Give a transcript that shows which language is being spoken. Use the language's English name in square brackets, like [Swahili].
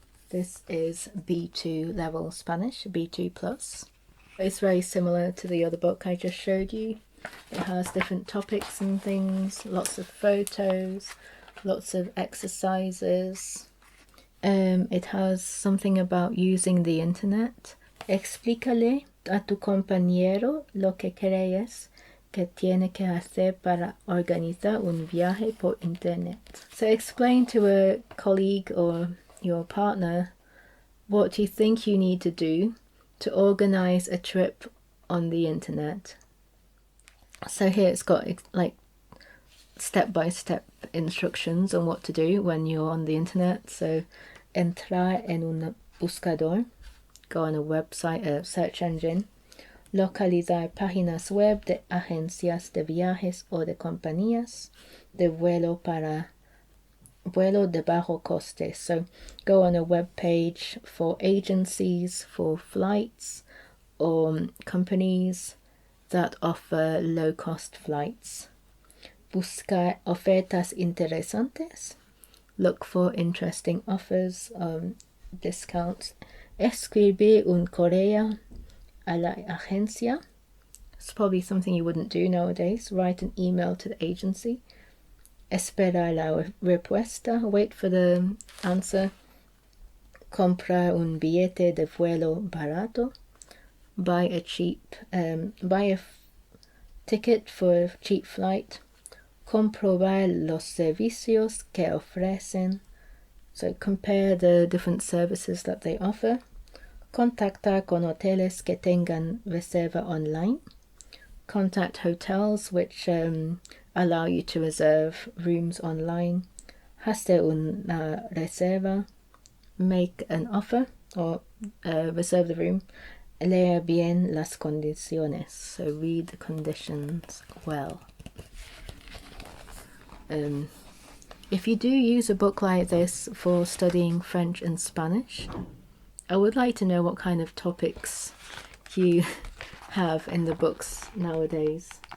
[English] This is B2 level Spanish, B2 plus. It's very similar to the other book I just showed you. It has different topics and things, lots of photos, lots of exercises. It has something about using the internet. [Spanish] Explícale a tu compañero lo que crees que tiene que hacer para organizar un viaje por internet. [English] So explain to a colleague or your partner what you think you need to do to organize a trip on the internet. So here it's got like step-by-step instructions on what to do when you're on the internet. [Spanish] So entrar en un buscador, [English] go on a website, a search engine, [Spanish] localizar páginas web de agencias de viajes o de compañías de vuelo de bajo coste. [English] So go on a web page for agencies for flights or companies that offer low-cost flights. [Spanish] Buscar ofertas interesantes. [English] Look for interesting offers, discounts. [Spanish] Escribir un correo a la agencia. [English] It's probably something you wouldn't do nowadays. Write an email to the agency. [Spanish] Esperar la respuesta. [English] Wait for the answer. [Spanish] Comprar un billete de vuelo barato. [English] Buy a ticket for a cheap flight. [Spanish] Comprobar los servicios que ofrecen. [English] So compare the different services that they offer. [Spanish] Contactar con hoteles que tengan reserva online. [English] Contact hotels which allow you to reserve rooms online. [Spanish] Hacer una reserva. [English] Make an offer or reserve the room. [Spanish] Leer bien las condiciones. [English] So read the conditions well. If you do use a book like this for studying French and Spanish, I would like to know what kind of topics you have in the books nowadays.